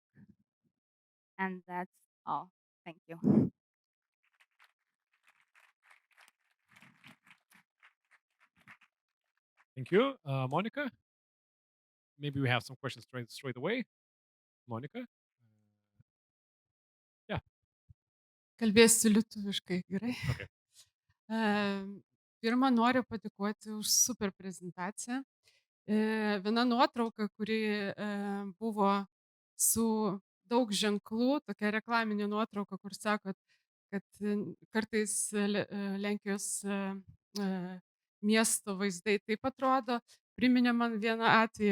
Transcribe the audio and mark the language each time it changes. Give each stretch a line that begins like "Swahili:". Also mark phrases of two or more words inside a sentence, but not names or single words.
English: And that's all. Thank you. Thank you, Monica. Maybe we have some questions straight away. Monica.
Lithuanian: Kalbėsiu lietuviškai, gerai? Okay. Pirma, noriu padėkoti už super prezentaciją. Viena nuotrauka, kuri, buvo su daug ženklų, tokia reklaminė nuotrauka, kur sakot, kad, kartais Lenkijos, miesto vaizdai taip atrodo, priminė man vieną atvejį.